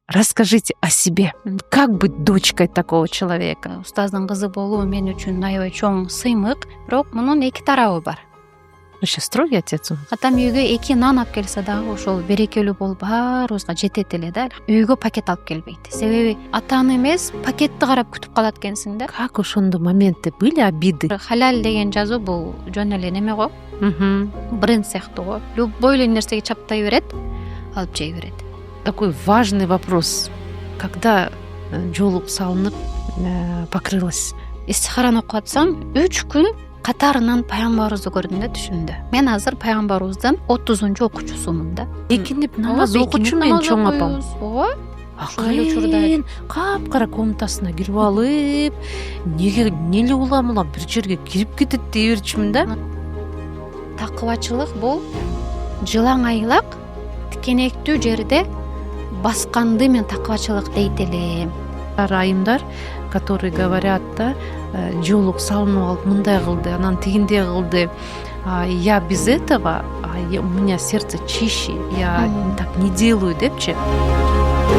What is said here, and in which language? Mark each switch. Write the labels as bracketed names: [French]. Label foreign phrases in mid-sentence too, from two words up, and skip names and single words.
[Russian] Расскажите о себе. Как быть дочкой такого человека? [Kyrgyz] Устаздын кызы болуу мен үчүн аябай чоң сыймык, бирок мунун эки тарабы бар. [Russian] Вообще строгий отец он? [Kyrgyz] Атам үйгө 2 нан алып келсе дагы ошол берекелүү болуп баарыбызга жетет эле да. Үйгө пакет алып келбейт. Себеби атаны эмес, пакетти карап күтүп калат экенсиң да. [Russian] Как ошондо моменты были, обиды? [Kyrgyz] Халал деген жазуу бул жөн эле неме го, бренд сыяктуу го. Любой эле нерсеге чаптай берет, алып жей берет. [Russian] Такой важный вопрос. Когда [Kyrgyz] жоолук салынып [Russian] покрылась? [Kyrgyz] Истихараны окуп атсам 3 күн катарынан пайгамбарыбызды көрдүм да түшүмдө. Мен азыр пайгамбарыбыздын 30-чу окуучусумун да. Экинип намаз окучу мен чоң апам. Ооба. Акырын капкара комнатасына кирип алып, неге улам бир жерге кирип кетет дей берчүмүн да. Такыбачылык бул жылаң айлак тикенектүү жерде басканды мен такыбачылык дейт элем. Айымдар, [Russian] которые говорят, [Kyrgyz] да, жоолук салынып алып мындай кылды, анан тигиндей кылды. [Russian] Я без этого, у меня сердце чище, я так не делаю депчи.